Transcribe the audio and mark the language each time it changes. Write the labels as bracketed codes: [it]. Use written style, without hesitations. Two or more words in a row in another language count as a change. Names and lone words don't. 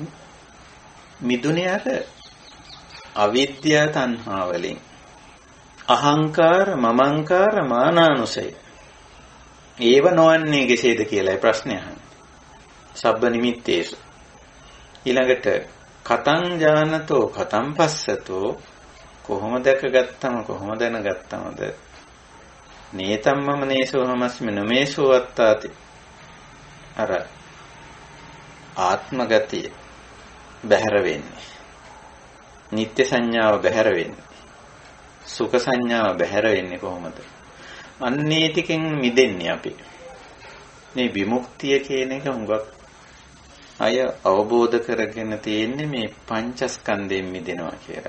[si] මිදුනේ අර අවිද්‍යා තණ්හා වලින්. අහංකාර, මමංකාර, මානානුසය. ඒව නොවන්නේ කෙසේද කියලායි ප්‍රශ්නේ අහන්නේ. [pi] සබ්බ නිමිත්තේසු. ඊළඟට කතං ඥානතෝ කතං පස්සතෝ [si] කොහොම දැකගත්තම කොහොම දැනගත්තමද [pi] නේතම් මම නේසෝ හමස්මි නමේසෝ අත්තාති අර [si] ආත්ම ගතිය බැහැර වෙන්නේ නිත්‍ය සංඥාව බැහැර වෙන්නේ සුඛ සංඥාව බැහැර වෙන්නේ කොහොමද අන්නේ ටිකෙන් මිදෙන්නේ අපි මේ විමුක්තිය කියන එක හුඟක් අය අවබෝධ කරගෙන තියෙන්නේ මේ පංචස්කන්ධයෙන් මිදෙනවා කියලා.